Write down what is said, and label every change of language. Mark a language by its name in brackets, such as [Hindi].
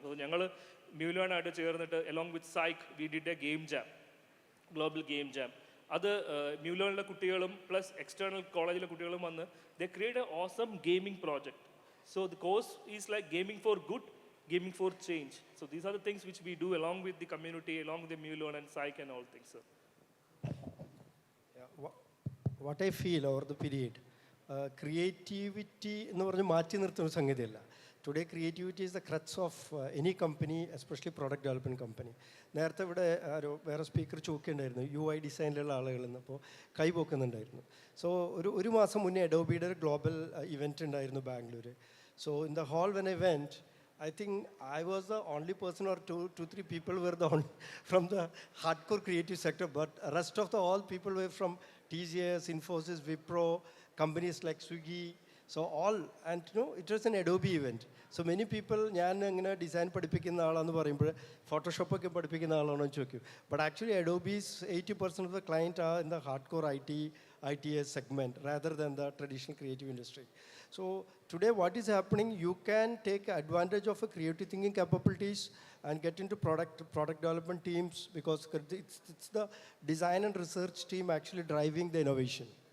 [Malayalam] അപ്പോൾ ഞങ്ങൾ MuLearnുമായിട്ട് ചേർന്നിട്ട് [English] Along with Psych we did a game jam, global game jam. [Malayalam] അത് MuLearnിലെ കുട്ടികളും പ്ലസ് എക്സ്റ്റേണൽ കോളേജിലെ കുട്ടികളും വന്ന് [English] They create a awesome gaming project. So the course is like gaming for good, gaming for change. So these are the things which we do along with the community, along with the MuLearn and Psych and all things, sir. Yeah, what I feel over the period, creativity [Malayalam] എന്ന് പറഞ്ഞ് മാറ്റി നിർത്തുന്ന സംഗതിയല്ല. [English] Today creativity is the crux of any company, especially product development company. [Malayalam] നേരത്തെ ഇവിടെ വേറെ speaker ചോദിക്കുന്നുണ്ടായിരുന്നു UI ഡിസൈനിലുള്ള ആളുകളെന്ന്, അപ്പോൾ കൈ പോക്കുന്നുണ്ടായിരുന്നു. So ഒരു മാസം മുന്നേ അഡോബിയുടെ ഒരു ഗ്ലോബൽ ഇവൻറ്റ് ഉണ്ടായിരുന്നു Bangalore. [English] So in the hall when I went, I think I was the only person or two, 3 people were the only from the hardcore creative sector, but rest of the all people were from TCS, Infosys, Wipro, companies like Swiggy. So all, and it was an Adobe event. So many people, [Malayalam] ഞാൻ ഇങ്ങനെ design പഠിപ്പിക്കുന്ന ആളാന്ന് പറയുമ്പോൾ ഫോട്ടോഷോപ്പൊക്കെ പഠിപ്പിക്കുന്ന ആളാണോ എന്ന് ചോദിക്കും. [English] But actually Adobe's 80% of the client are in the hardcore ITS segment rather than the traditional creative industry. So today what is happening, you can take advantage of a creative thinking capabilities and get into product development teams, because it's the design and research team actually driving the innovation.